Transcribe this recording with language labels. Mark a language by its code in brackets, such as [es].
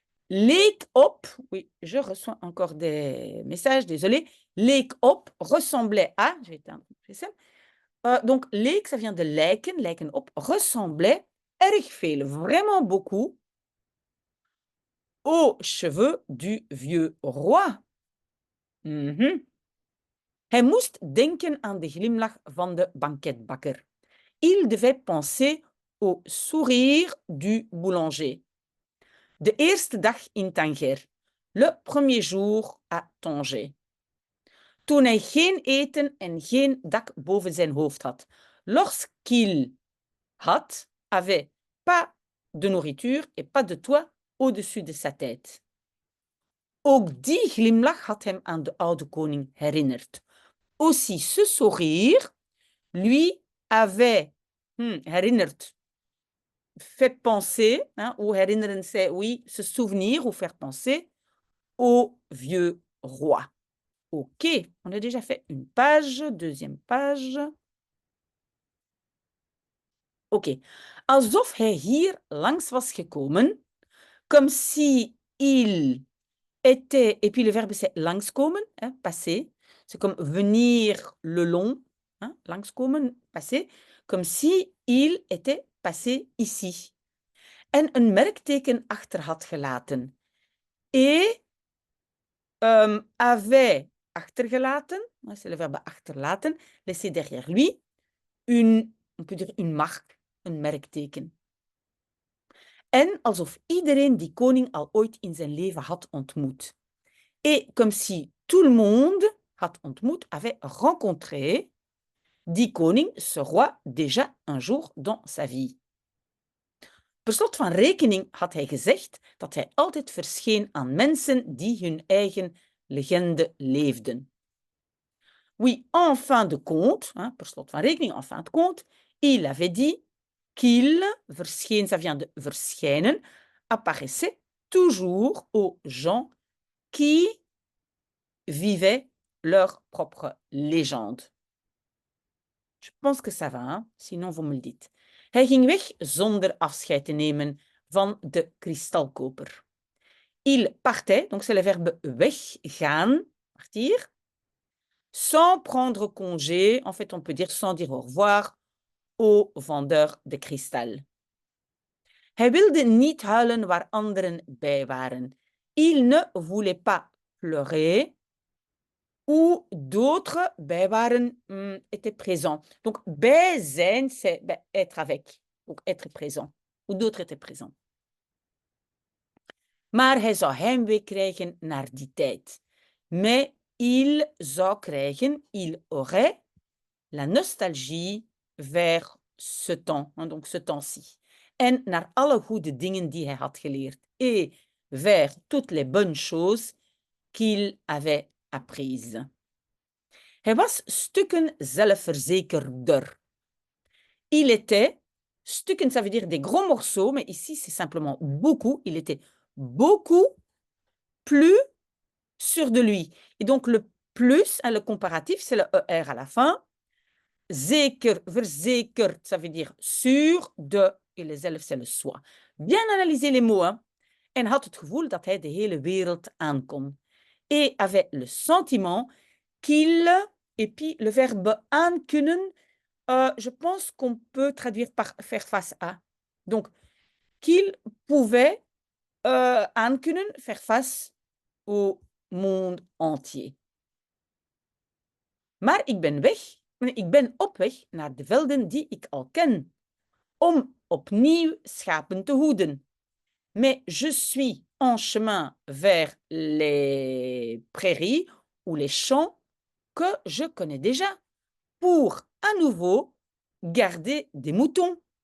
[nl] leek op, [fr] oui, je reçois encore des messages, désolé, leek op ressemblait à, je vais éteindre le GSM, donc leek, ça vient de lijken, [nl] lijken op, [fr] ressemblait erg veel, vraiment beaucoup, aux cheveux du vieux roi. [nl] Hij moest denken aan de glimlach van de banketbakker. [fr] Il devait penser au sourire du boulanger. [nl] De eerste dag in Tanger. [fr] Le premier jour à Tanger. [nl] Toen hij geen eten en geen dak boven zijn hoofd had. [fr] Lorsqu'il avait pas de nourriture et pas de toit au-dessus de sa tête. [nl] Ook die glimlach had hem aan de oude koning herinnerd. [fr] Aussi ce sourire lui avait herinnerd, fait penser, ou herinneren c'est, oui, se souvenir ou faire penser au vieux roi. Ok, on a déjà fait une page, deuxième page. Ok, [nl] alsof hij hier langs was gekomen, [fr] comme si il était, et puis le verbe c'est langskomen, passer, c'est comme venir le long, langskomen, passer, comme si il était passé ici. [nl] En een merkteken achter had gelaten. [fr] Et avait achtergelaten, c'est le verbe achterlaten, laisser derrière lui, on peut dire une marque, een merkteken. [nl] En alsof iedereen die koning al ooit in zijn leven had ontmoet. [fr] Et comme si tout le monde [nl] had ontmoet, [fr] avait rencontré [nl] die koning, [fr] ce roi, déjà un jour dans sa vie. [nl] Per slot van rekening had hij gezegd dat hij altijd verscheen aan mensen die hun eigen legende leefden. [fr] Oui, en fin de compte, [nl] per slot van rekening, [fr] en fin de compte, il avait dit qu'il verscheen, ça vient de verschijnen, apparaissait toujours aux gens qui vivaient leur propre légende. Je pense que ça va, hein? Sinon vous me le dites. [nl] Hij ging weg zonder afscheid te nemen van de kristalkoper. [fr] Il partait, donc c'est le verbe weggaan, partir, sans prendre congé, en fait on peut dire sans dire au revoir, au vendeur de kristal. [nl] Hij wilde niet huilen waar anderen bij waren. [fr] Il ne voulait pas pleurer où d'autres [nl] bij waren, [fr] étaient présents. Donc, bij zijn, c'est être avec, donc être présent, ou d'autres étaient présents. [nl] Maar hij zou heimwee krijgen naar die tijd. [fr] Mais il [nl] zou krijgen, [fr] il aurait la nostalgie vers ce temps, donc ce temps-ci. [nl] En naar alle goede dingen die hij had geleerd. [fr] Et vers toutes les bonnes choses qu'il avait apprises. [nl] Hij was stukken zelfverzekerder. [fr] Il était, stukken, ça veut dire des gros morceaux, mais ici, c'est simplement beaucoup. Il était beaucoup plus sûr de lui. Et donc, le plus, le comparatif, c'est le ER à la fin. Zeker, verzekerd, ça veut dire sûr de, et le zelf, c'est le soi. Bien analyser les mots, [nl] en had het gevoel dat hij de hele wereld aankon. [fr] Et avait le sentiment qu'il, et puis le verbe aankunnen, je pense qu'on peut traduire par faire face à. Donc, qu'il pouvait aankunnen, faire face au monde entier. [nl] Maar ik ben op weg naar de velden die ik al ken, om opnieuw schapen te hoeden. [fr] Mais je suis en chemin vers les prairies ou les champs que je connais déjà, pour à nouveau garder des moutons.